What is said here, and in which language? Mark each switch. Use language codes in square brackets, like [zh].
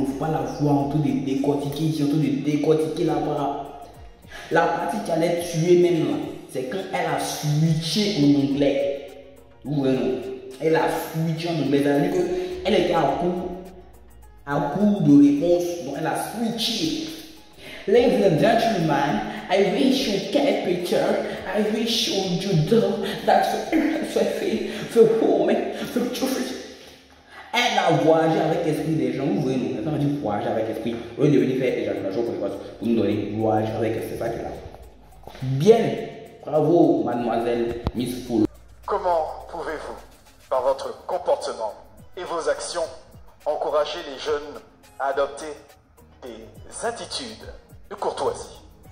[fr] Il ne faut pas la voir en train de décortiquer ici, en train de décortiquer là-bas. La partie qui allait tuer même là, c'est quand elle a switché en anglais. Vous voyez, non? Elle a switché en anglais. C'est-à-dire qu'elle était à court de réponse. Donc elle a switché. [en] Ladies and gentlemen, I wish you get picture. I wish you do that for home, for truth. [fr] Elle a voyagé avec l'esprit des gens. Vous voyez, nous, quand on dit voyager avec l'esprit, on est venu faire éjaculation précoce pour nous donner voyager avec l'esprit. C'est ça qu'elle a. Bien, bravo, mademoiselle Miss Folon. Comment pouvez-vous, par votre comportement et vos actions, encourager les jeunes à adopter des attitudes de courtoisie?